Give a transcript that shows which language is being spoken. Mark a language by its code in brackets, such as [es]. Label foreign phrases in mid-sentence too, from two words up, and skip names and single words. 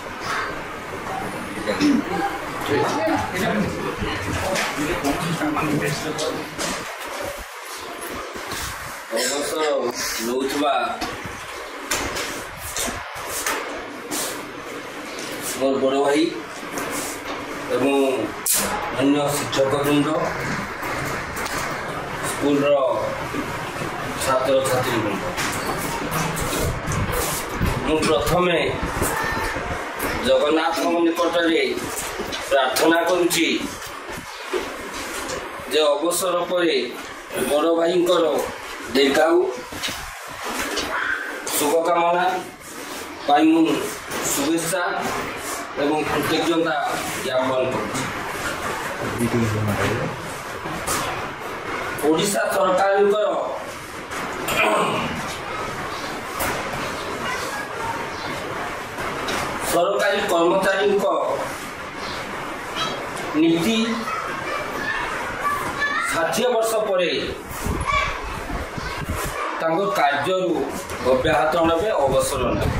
[or] ଅବସର ନେଉଥିବା ମୋର ବଡ଼ ଭାଇ ଏବଂ ଅନ୍ୟ ଶିକ୍ଷକବୃନ୍ଦ, ସ୍କୁଲର ଛାତ୍ରଛାତ୍ରୀବୃନ୍ଦ, ମୁଁ ପ୍ରଥମେ ଜଗନ୍ନାଥଙ୍କ ନିକଟରେ ପ୍ରାର୍ଥନା କରୁଛି ଯେ ଅବସର ପରେ ବଡ଼ ଭାଇଙ୍କର ଦୀର୍ଘାୟୁ ଶୁଭକାମନା ପାଇ ଶୁଭେଚ୍ଛା ଏବଂ କୃତଜ୍ଞତା ଜ୍ଞାପନ କର। ଓଡ଼ିଶା ସରକାରଙ୍କର ସରକାରୀ କର୍ମଚାରୀଙ୍କ ନୀତି 60 ବର୍ଷ ପରେ ତାଙ୍କ କାର୍ଯ୍ୟରୁ ଅବ୍ୟାହତ ନେବେ, ଅବସର ନେବେ।